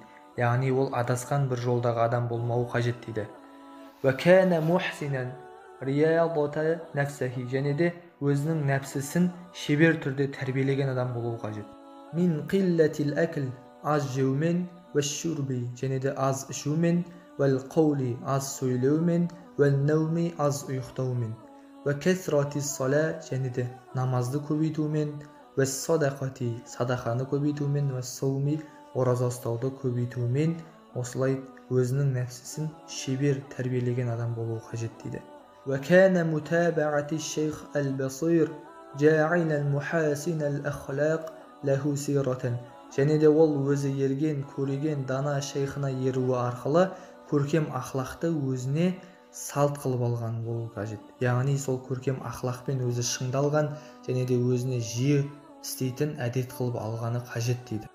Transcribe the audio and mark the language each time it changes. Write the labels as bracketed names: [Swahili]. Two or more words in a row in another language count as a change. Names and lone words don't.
[Kazakh] Яғни ол адасқан бір жолдағы адам болмауы қажет дейді. [Arabic] وكان محسنا رياضة نفسه, [Kazakh] және де өзінің нәпсісін шебер түрде тәрбиелеген адам болуы қажет. [Arabic] من قلة الأكل, [Kazakh] аз жеумен, уәш-шурби, және де аз ішумен, [Arabic] والقول, [Kazakh] аз сөйлеумен, [Arabic] والنوم, [Kazakh] аз ұйықтаумен, [Arabic] وكثرة الصلاة, [Kazakh] және де намазды көбейтумен, [Arabic] والصدقة, [Kazakh] садақаны көбейтумен, [Arabic] والصوم, [Kazakh] ораза ұстауды көбейтумен, осылай өзінің нәпсісін шебер тәрбиелеген адам болуы қажет дейді. [Arabic] وكان متابعة الشيخ البصير جاعل المحاسن الأخلاق له سيرة. [Kazakh] және де ол өзі ерген, көреген дана шейхына еруі арқылы көркем ақлақты өзіне салт қылып алған болуы қажет. Яғни сол көркем ақлақпен өзі шыңдалған және де өзіне жиі істейтін әдет қылып алғаны қажет дейді.